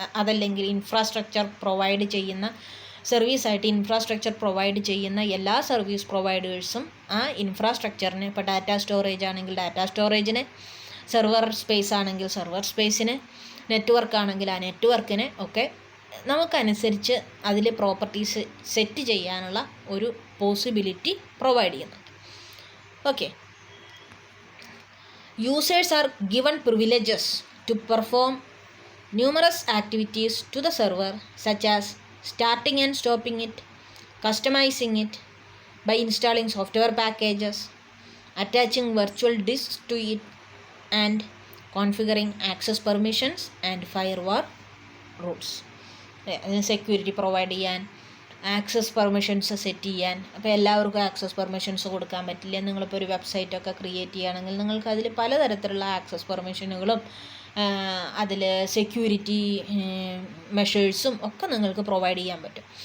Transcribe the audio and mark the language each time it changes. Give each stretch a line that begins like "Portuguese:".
Malayalam: അതല്ലെങ്കിൽ infrastructure provide ചെയ്യുന്ന സർവീസായിട്ട് infrastructure provide ചെയ്യുന്ന എല്ലാ സർവീസ് പ്രൊവൈഡേഴ്സും ആ ഇൻഫ്രാസ്ട്രക്ചറിന്, ഇപ്പോൾ ഡാറ്റാ സ്റ്റോറേജ് ആണെങ്കിൽ ഡാറ്റാ സ്റ്റോറേജിന്, സെർവർ സ്പേസ് ആണെങ്കിൽ സെർവർ സ്പേസിന്, നെറ്റ്വർക്ക് ആണെങ്കിൽ ആ നെറ്റ്വർക്കിന് ഒക്കെ നമുക്കനുസരിച്ച് അതിൽ പ്രോപ്പർട്ടീസ് സെറ്റ് ചെയ്യാനുള്ള ഒരു പോസിബിലിറ്റി പ്രൊവൈഡ് ചെയ്യുന്നുണ്ട്.
English: Okay, users are given privileges to perform numerous activities to the server such as starting and stopping it, customizing it by installing software packages, attaching virtual disks to it, and configuring access permissions and firewall rules.
Malayalam: Security provide ചെയ്യാൻ, access permissions set ചെയ്യാൻ. അപ്പോൾ എല്ലാവർക്കും access permissions കൊടുക്കാൻ പറ്റില്ല. നിങ്ങളിപ്പോൾ ഒരു വെബ്സൈറ്റൊക്കെ create ചെയ്യുകയാണെങ്കിൽ നിങ്ങൾക്ക് അതിൽ പലതരത്തിലുള്ള ആക്സസ് പെർമിഷനുകളും അതിൽ സെക്യൂരിറ്റി മെഷേഴ്സും ഒക്കെ നിങ്ങൾക്ക് പ്രൊവൈഡ് ചെയ്യാൻ പറ്റും.